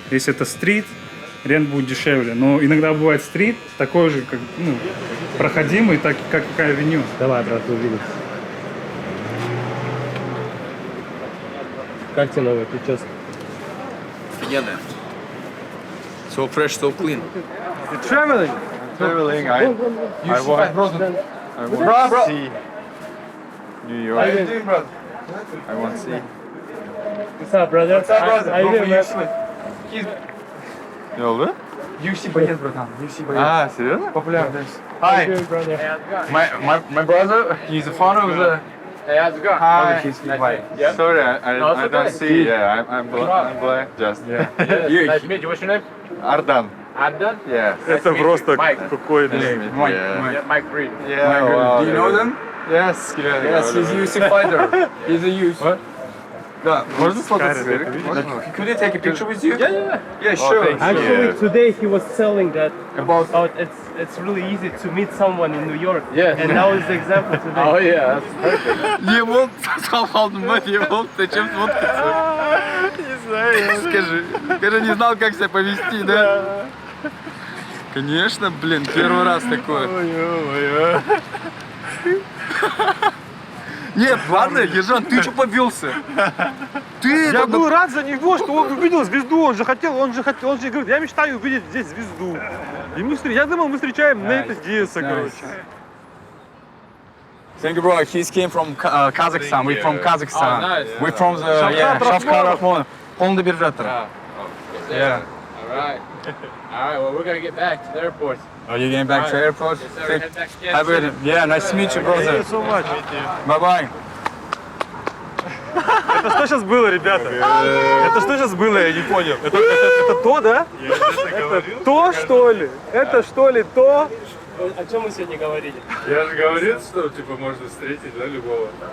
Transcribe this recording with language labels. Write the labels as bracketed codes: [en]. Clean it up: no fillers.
[ru] Если это стрит, рент будет дешевле. Но иногда бывает стрит такой же, как, ну, проходимый, так как и авеню. Давай, брат, увидим. Как тебе новая прическа? Офигенно. [en] So fresh, so clean. Traveling, I want to see New York. How you doing, brother? I want to see. What's up, brother? What's up, brother? How you doing, man? [tr] Ne oldu? [ru] UFC боец, братан. UFC боец. А, серьезно? Популярный. [en] Hi. My brother, he's a fan of the... Hey, how's it going? Hi. Sorry, I don't see. Yeah, I'm black. Just. Nice to meet you. What's your name? Ardan. Adnan? Yeah. [ru] Это просто какой-то... [en] Yeah, Mike Green. Yeah. Well, Do you know them? Yes. Yes, he's a UFC fighter. He's a UFC. What? [ru] Да, можно сфоткаться? [en] Could you take a picture with you? Yeah, sure. Actually, today he was telling that about it's really easy to meet someone in New York. Yeah. And that was the example today. Oh yeah, that's perfect. [ru] Не мог, сказал, не мог, зачем сфоткаться? Не знаю. Скажи, не знал, как себя повести, да? Конечно, блин, первый раз такое. Ой-ой-ой. Нет, ладно, Ержан, ты что повелся? Ты Я был рад за него, что он увидел звезду, он же говорит, я мечтаю увидеть здесь звезду. И я думал, мы встречаем Нейта Диаса, короче. [en] Thank you, bro. He came from Kazakhstan. We're from Kazakhstan. nice. We're from the Shavkat Rahmonov. [ru] Полный биржатор. [en] Yeah. Alright. Alright, well, we're gonna get back to the airport. Are you getting back to the airport? Head back again. Have a, yeah, nice to meet you, brother. So much. Bye-bye. [ru] Это что сейчас было, ребята? Это что сейчас было, я не понял. Это то, да? Это то, что ли? Это что ли то? О чем мы сегодня говорили? Я же говорил, что типа можно встретить, да, любого.